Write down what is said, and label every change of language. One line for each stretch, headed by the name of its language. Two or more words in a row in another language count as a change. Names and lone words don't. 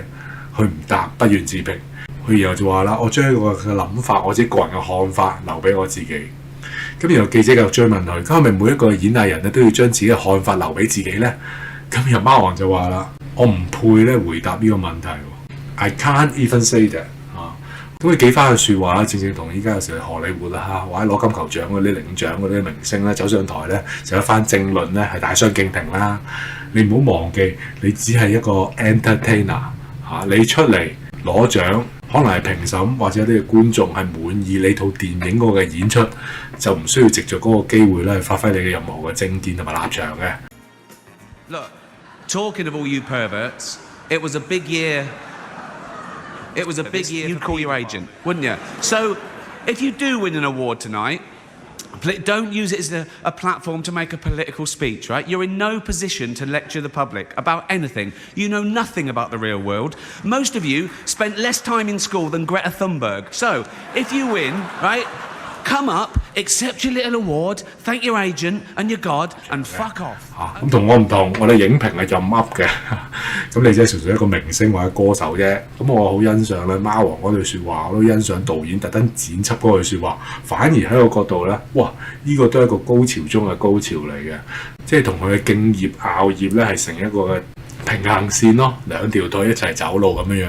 Cantonese: 佢唔答，不願置評。佢然後就話啦，我將我嘅諗法，我自己個人嘅看法留俾我自己。咁然後記者繼續追問佢，咁係咪每一個演藝人咧都要將自己嘅看法留俾自己咧？咁然後貓王就話啦，我唔配咧回答呢個問題。
English: I can't even say that
Cantonese: 咁佢幾番嘅説話啦，正正同依家有時去荷里活啦或者攞金球獎嗰啲領獎嗰啲明星咧走上台咧就有一番政論咧係大相徑庭啦。你唔好忘記，你只係一個 entertainer 你出嚟攞獎，可能係評審或者啲觀眾係滿意你套電影嗰個演出，就唔需要藉著嗰個機會咧去發揮你嘅任何嘅政見同埋立場嘅。
English: Look, talking of all you perverts, it was a big year. It was a big year. You'd call your agent, wouldn't you? So, if you do win an award tonight, don't use it as a platform to make a political speech, right? You're in no position to lecture the public about anything. You know nothing about the real world. Most of you spent less time in school than Greta Thunberg. So, if you win, right, come up, accept your little award, thank your agent and your God, and fuck off.
Cantonese: 咁同我唔同，我哋影評係任噏嘅，咁你即係純粹一個明星或者歌手啫。咁我好欣賞咧貓王嗰句説話，我都欣賞導演特登剪輯嗰句説話。反而喺我角度咧，哇！呢、個都係一個高潮中嘅高潮嚟嘅，即係同佢嘅敬業熬業咧係成一個嘅平衡線咯，兩條腿一齊走路咁樣。